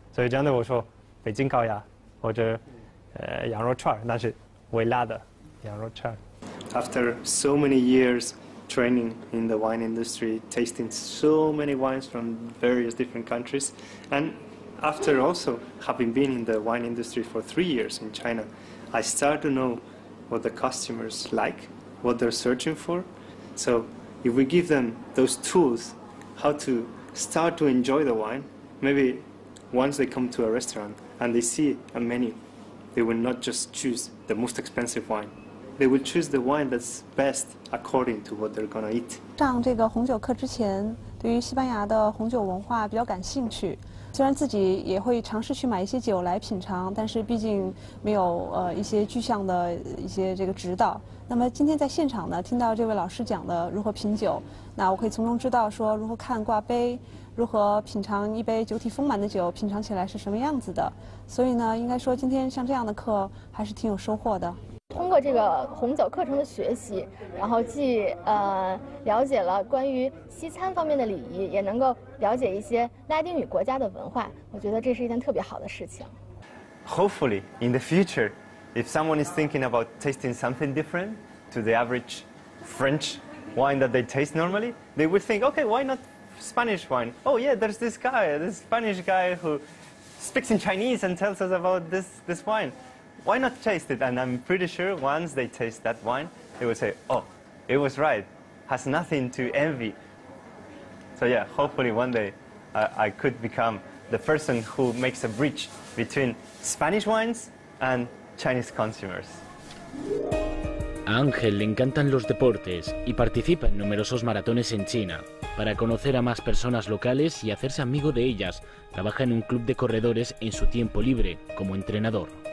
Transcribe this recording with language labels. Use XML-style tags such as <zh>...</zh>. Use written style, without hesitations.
<zh>所以这样的我说北京烤鸭或者羊肉串，但是微辣的羊肉串。</zh> <en>After so many years training in the wine industry, tasting so many wines from various different countries, and after also having been in the wine industry for 3 years in China, I start to know what the customers like, what they're searching for. So if we give them those tools, how to start to enjoy the wine, maybe once they come to a restaurant and they see a menu, they will not just choose the most expensive wine. They will choose the wine that's best according to what they're gonna eat.</en> <zh>上这个红酒课之前，对于西班牙的红酒文化比较感兴趣。虽然自己也会尝试去买一些酒来品尝，但是毕竟没有一些具象的一些这个指导。那么今天在现场呢，听到这位老师讲的如何品酒，那我可以从中知道说如何看挂杯，如何品尝一杯酒体丰满的酒，品尝起来是什么样子的。所以呢，应该说今天像这样的课还是挺有收获的。通过这个红酒课程的学习，然后既了解了关于西餐方面的礼仪，也能够了解一些拉丁语国家的文化，我觉得这是一件特别好的事情。</zh> <en>Hopefully, in the future, if someone is thinking about tasting something different to the average French wine that they taste normally, they would think, okay, why not Spanish wine? Oh yeah, there's this Spanish guy who speaks in Chinese and tells us about this wine. Why not taste it? And I'm pretty sure once they taste that wine, they will say, oh, it was right. Has nothing to envy. So yeah, hopefully one day I could become the person who makes a bridge between Spanish wines and Chinese consumers.</en> <es>A Ángel le encantan los deportes y participa en numerosos maratones en China. Para conocer a más personas locales y hacerse amigo de ellas, trabaja en un club de corredores en su tiempo libre como entrenador.</es>